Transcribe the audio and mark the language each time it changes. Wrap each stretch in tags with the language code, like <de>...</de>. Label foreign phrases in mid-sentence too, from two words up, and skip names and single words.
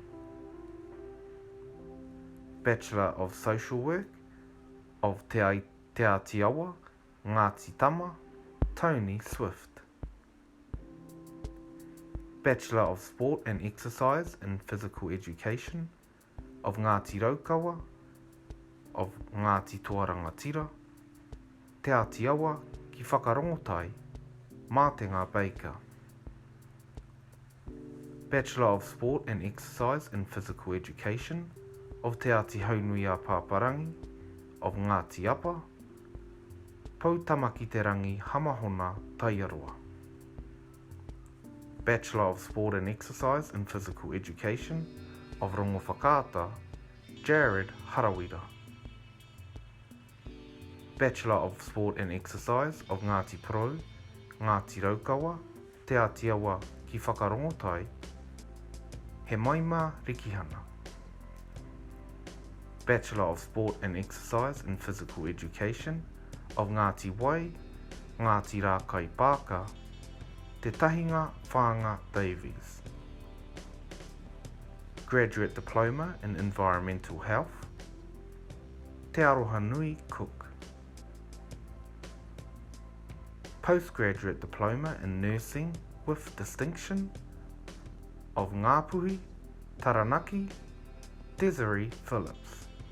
<en>Bachelor of Social Work of Te Ātiawa, Ngāti Tama, Tony Swift. Bachelor of Sport and Exercise in Physical Education of Ngāti Raukawa, of Ngāti Toarangatira, Te Ātiawa ki Whakarongotai, Mātenga Baker. Bachelor of Sport and Exercise in Physical Education of Te Āti Haunui a Pāparangi, of Ngāti Apa, Poutamaki te rangi Hamahona Taiaroa. Bachelor of Sport and Exercise in Physical Education of Rongo Whakaata, Jared Harawira. Bachelor of Sport and Exercise of Ngāti Pro, Ngāti Raukawa, Te Ātiawa ki Whakarongotai, He Maima Rikihana. Bachelor of Sport and Exercise in Physical Education of Ngāti Wai, Ngāti Rākai Pāka, Te Tahinga Whanga Davies. Graduate Diploma in Environmental Health, Te Aroha Nui Cook. Postgraduate Diploma in Nursing with Distinction of Ngāpuhi, Taranaki, Desiree Phillips.</en>